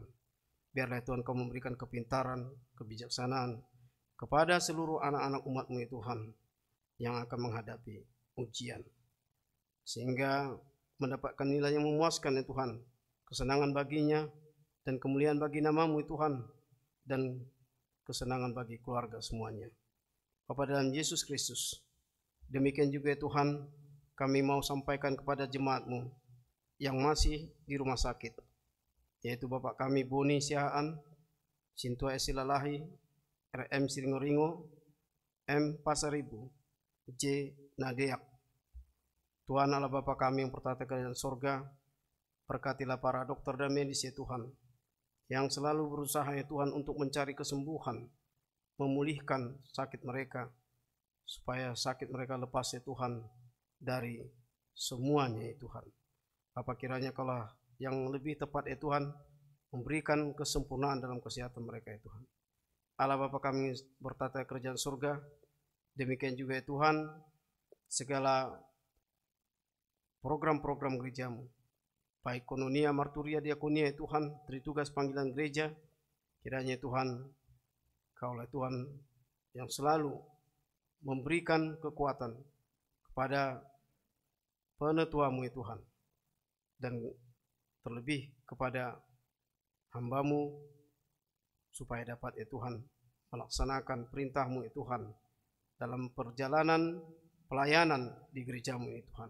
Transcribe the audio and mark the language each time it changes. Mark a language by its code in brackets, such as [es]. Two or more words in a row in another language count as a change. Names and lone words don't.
[id] Biarlah Tuhan Kau memberikan kepintaran, kebijaksanaan kepada seluruh anak-anak umat-Mu ya Tuhan, yang akan menghadapi ujian, sehingga mendapatkan nilai yang memuaskan ya Tuhan, kesenangan baginya dan kemuliaan bagi nama-Mu ya Tuhan, dan kesenangan bagi keluarga semuanya. Bapa dalam Yesus Kristus, demikian juga ya Tuhan, kami mau sampaikan kepada jemaat-Mu yang masih di rumah sakit, yaitu Bapak kami Boni Sihaan, Sintua Esilalahi, RM Siringoringo, M Pasaribu, J Nadeak. Tuhan Allah Bapa kami yang bertata di kerajaan surga, berkatilah para dokter dan medis ya Tuhan, yang selalu berusaha ya Tuhan untuk mencari kesembuhan, memulihkan sakit mereka, supaya sakit mereka lepas ya Tuhan dari semuanya ya Tuhan. Apa kiranya Kaulah yang lebih tepat ya Tuhan, memberikan kesempurnaan dalam kesehatan mereka ya Tuhan. Allah Bapa kami bertata di kerajaan surga, demikian juga ya Tuhan, segala program-program gereja-Mu, baik kononia, marturia, diakonia ya Tuhan, dari tugas panggilan gereja, kiranya Tuhan, Kaulah Tuhan yang selalu memberikan kekuatan kepada penetua-Mu ya Tuhan, dan terlebih kepada hamba-Mu, supaya dapat ya Tuhan melaksanakan perintah-Mu ya Tuhan dalam perjalanan pelayanan di gereja-Mu ya Tuhan.